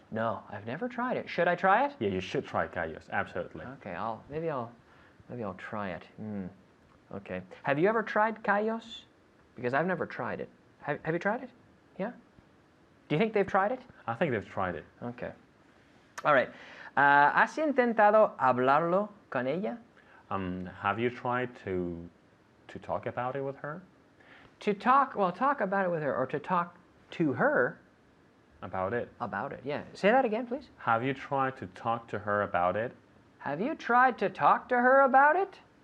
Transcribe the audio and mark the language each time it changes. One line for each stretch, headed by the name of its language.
English: No, I've never tried it. Should I try it? Yeah, you should try gallos. Absolutely. Okay, maybe I'll try it. Okay. Have you ever tried callos? Because I've never tried it. Have you tried it? Yeah. Do you think they've tried it? I think they've tried it. Okay. All right.
Spanish: ¿Has intentado hablarlo con ella?
English: Have you tried to talk about it with her? To talk about it with her, or to talk to her. About it. About it, yeah. Say that again, please. Have you tried to talk to her about it? Have you tried to talk to her about it?